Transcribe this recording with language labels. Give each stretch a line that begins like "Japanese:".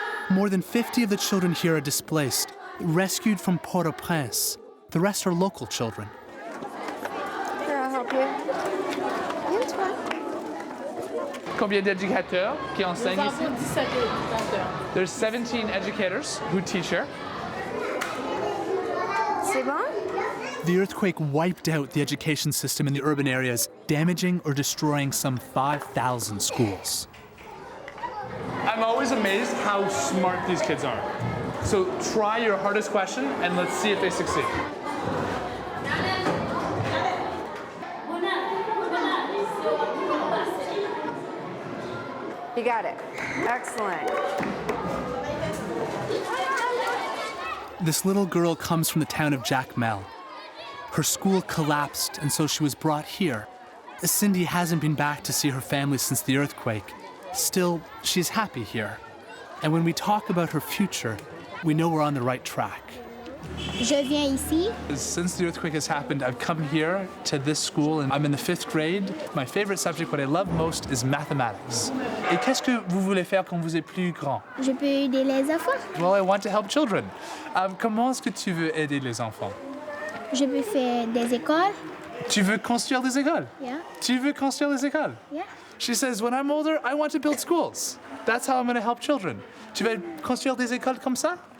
English: More than 50 of the children here are displaced, rescued from Port-au-Prince. The rest are local children. Here, I'll help you. It's fine.
French: Combien d'éducateurs qui enseignent ici?
English: There's 17 educators who teach here.
French: C'est bon?
English: The earthquake wiped out the education system in the urban areas, damaging or destroying some 5,000 schools. I'm always amazed how smart these kids are. So try your hardest question and let's see if they succeed. You got it. Excellent. This little girl comes from the town of Jacmel. Her school collapsed, and so she was brought here. Cindy hasn't been back to see her family since the earthquake. Still, she's happy here. And when we talk about her future, we know we're on the right track.
French: Je viens ici.
English: Since the earthquake has happened, I've come here to this school, and I'm in the 5th grade. My favorite subject, what I love most, is mathematics.
French: Et qu'est-ce que vous voulez faire quand vous êtes plus grand? Je peux aider les enfants.
English: Well, I want to help children.
French: Comment est-ce que tu veux aider les enfants? Je peux faire des écoles. Tu veux construire des écoles?
English: Yeah.
French: Tu veux construire des écoles?
English: Yeah. She says, when I'm older, I want to build schools. That's how I'm going to help children.
French: Tu veux construire des écoles comme ça?